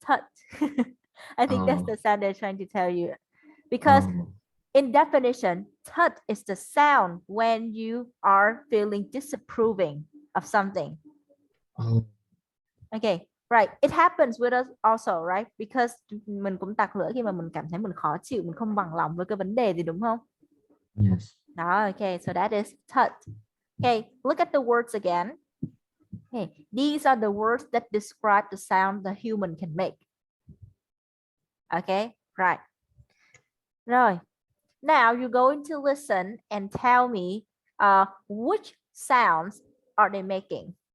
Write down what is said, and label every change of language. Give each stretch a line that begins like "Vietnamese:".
English: Tut. I think that's Ờ, the sound they're trying to tell you. ờ, Because in definition, tut is the sound when you are feeling disapproving of something. ờ, Okay, right. It happens with us also, right?
Vietnamese: Because mình cũng tặc lưỡi khi mà mình cảm thấy mình khó chịu, mình không bằng lòng với cái vấn đề gì, đúng không?
English: yes. Đó, okay, so that is tut. Okay, look at the words again. Okay, these are the words that describe the sound the human can make. Okay, right. Rồi. Now you're going to listen and tell me which sounds are they making.